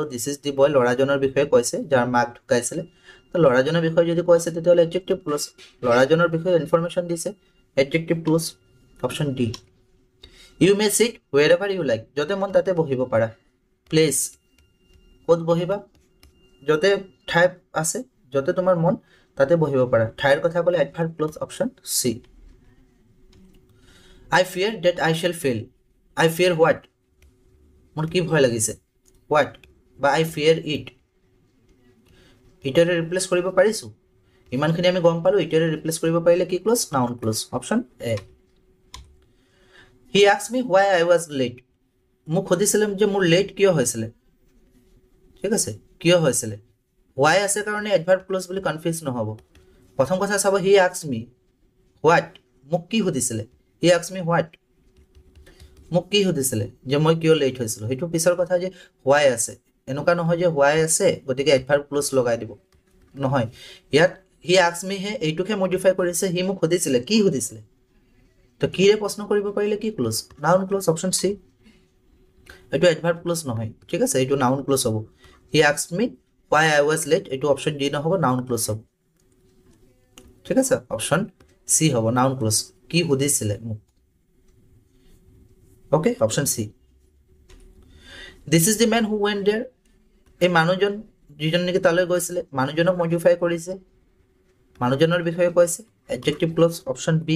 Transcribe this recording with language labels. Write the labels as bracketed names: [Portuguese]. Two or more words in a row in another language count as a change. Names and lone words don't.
[English] this is the boy [Assamese] ল'ৰাজনৰ বিষয়ে কৈছে যাৰ মাক ঢুকাইছিলে, তো ল'ৰাজনৰ বিষয়ে যদি কৈছে তেতিয়াহ'লে [English] adjective clause, [Assamese] ল'ৰাজনৰ বিষয়ে ইনফৰমেশ্যন দিছে, [English] adjective clause, option D. You may sit wherever you like, [Assamese] য'তে মন তাতে বহিব পাৰা। প্লেচ, ক'ত বহিবা, য'তে ঠাই আছে, য'তে তোমাৰ মন তাতে বহিব পাৰা। ঠাইৰ কথা ক'লে [English] adverb clause, option C. I fear that I shall fail. I fear what? [Assamese] মোৰ কি ভয় লাগিছে, [English] what বা I fear it, [Assamese] ইটেৰে ৰিপ্লেচ কৰিব পাৰিছোঁ। ইমানখিনি আমি গম পালোঁ, ইটেৰে ৰিপ্লেচ কৰিব পাৰিলে কি ক্লজ, [English] noun clause, option A. He asked me why I was late. [Assamese] মোক সুধিছিলে যে মোৰ লেট কিয় হৈছিলে, ঠিক আছে, কিয় হৈছিলে। why আছে কাৰণে [English] adverb clause [Assamese] বুলি কনফিউজ নহ'ব। প্ৰথম কথা চাব, [English] he asked me what, [Assamese] মোক কি সুধিছিলে, [English] he asked me what, [Assamese] মোক কি সুধিছিলে যে মই কিয় লেট হৈছিলোঁ, সেইটো পিছৰ কথা। যে হোৱাই আছে, এনেকুৱা নহয় যে হোৱাই আছে গতিকে [English] adverb clause [Assamese] লগাই দিব, নহয়। ইয়াত [English] he ask me [Assamese] হে এইটোকে মডিফাই কৰিছে, সি মোক সুধিছিলে, কি সুধিছিলে, তো কিৰে প্ৰশ্ন কৰিব পাৰিলে কি ক্লজ, [English] noun clause, option C. [Assamese] এইটো [English] adverb clause [Assamese] নহয়, ঠিক আছে, এইটো [English] noun clause [Assamese] হ'ব। [English] He ask me why I was late, এইটো option D নহ'ব, noun clause [Assamese] হ'ব, ঠিক আছে, [English] option C হ'ব, noun clause, [Assamese] কি সুধিছিলে মোক, [English] okay, option C. This is the man who went there, [Assamese] এই মানুহজন যিজন নেকি তালৈ গৈছিলে, মানুহজনক মডিফাই কৰিছে, মানুহজনৰ বিষয়ে কৈছে, [English] adjective clause, option B.